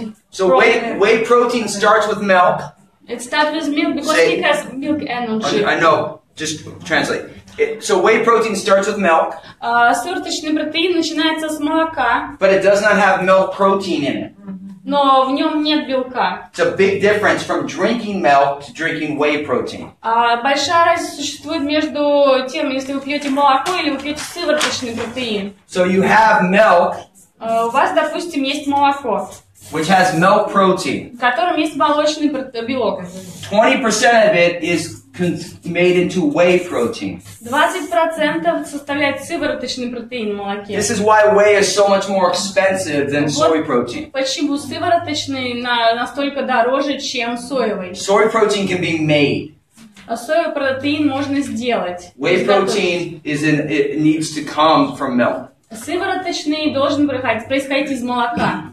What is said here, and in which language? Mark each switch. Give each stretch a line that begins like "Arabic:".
English: So whey protein starts with milk. It starts with milk because Say- it has milk energy. I know. Just translate. So whey protein starts with milk,
Russian: Сывороточный протеин начинается с молока,
English: but it does not have milk protein in it.
Russian: но в нем нет белка.
English: It's a big difference from drinking milk to drinking whey protein.
Russian: Большая разница существует между тем, если вы пьете молоко или вы пьете сывороточный протеин.
English: So you have milk,
Russian: У вас, допустим, есть молоко,
English: which has milk protein.
Russian: в котором есть молочный белок.
English: 20% of it is made into whey protein.
Russian: 20% составляет сывороточный протеин в молоке.
English: This is why whey is so much more expensive than soy protein.
Russian: Почему сывороточный настолько дороже, чем соевый?
English: Soy protein can be made.
Russian: Соевый протеин можно сделать.
English: Whey protein it needs to come from milk.
Russian: Сывороточный должен происходить из молока.